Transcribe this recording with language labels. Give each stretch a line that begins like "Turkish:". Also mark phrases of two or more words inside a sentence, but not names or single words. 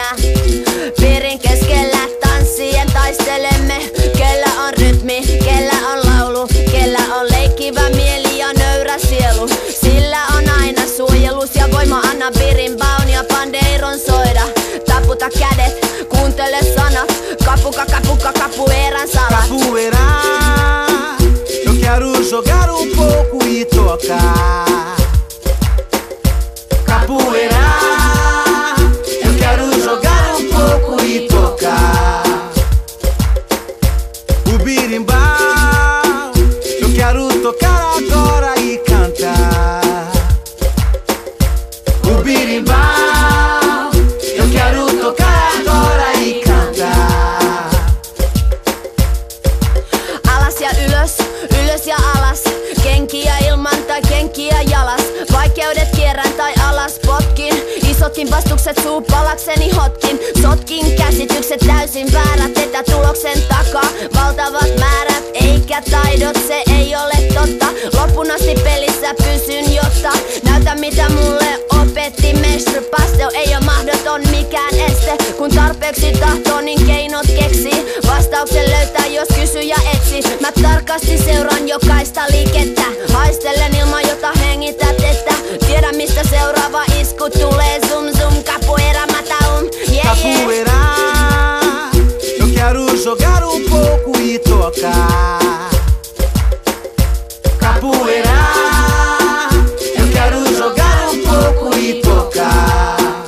Finnish: Piirin keskellä tanssien taistelemme. Kellä on rytmi, kellä on laulu, kellä on leikkivä mieli ja nöyrä sielu. Sillä on aina suojelus ja voima, anna birimbaun ja pandeiron soida. Taputa kädet, kuuntele sanat, capuca, capuca, capoeiran salat.
Portuguese: Capoeira, eu quero jogar pouco e tocar. Capoeira, eu quero jogar pouco e tocar. O birimbau, eu quero tocar agora e cantar. O birimbau, eu quero tocar agora e cantar.
Finnish: Alas ja ylös, ylös ja alas. Kenkiä ilman tai kenkiä jalas. Vaikeudet kierrän tai alas potkin. Isotkin vastukset suupalakseni hotkin. Sotkin käsitykset täysin väärät. Etä tuloksen takaa valtavat määrät. Eikä taidot, se ei ole totta. Loppuun asti pelissä pysyn jotta näytä mitä mulle opetti mestry. Pastel ei oo mahdoton mikään este. Kun tarpeeksi tahtoo niin keinot keksii. Vastauksen löytää jos kysyjä etsi. Mä tarkasti seuraan jokaista liikettä. Haistelen ilman jota hengität että tiedä mistä seuraava isku tulee.
Portuguese: Zoom zoom, capoeira mata yeah, Capoeira, eu quero jogar pouco e tocar. Capoeira, eu quero jogar pouco e tocar.